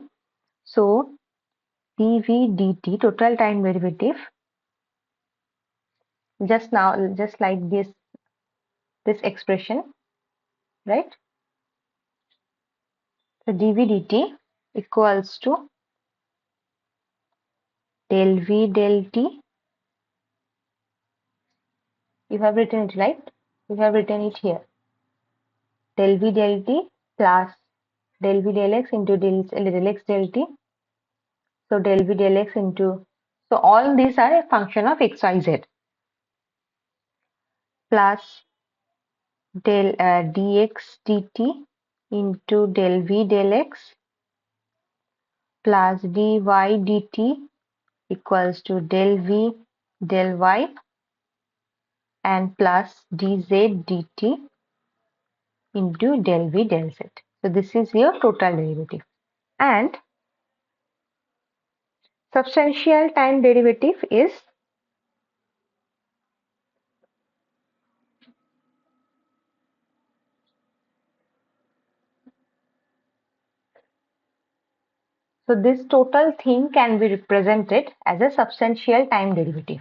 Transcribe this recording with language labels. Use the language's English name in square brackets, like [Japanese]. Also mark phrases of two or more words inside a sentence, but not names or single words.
[English] So dv dt, total time derivative, just now, just like this expression, right? So dv dt equals to del v del t. You have written it, right? You have written it here. Del v del t plus del v del x into del x del t. So del v del x into, so all these are a function of x, y, z, plus del dx dt into del v del x plus dy dt equals to del v del y and plus dz dt into del v del z. So this is your total derivative. And substantial time derivative is, so this total thing can be represented as a substantial time derivative.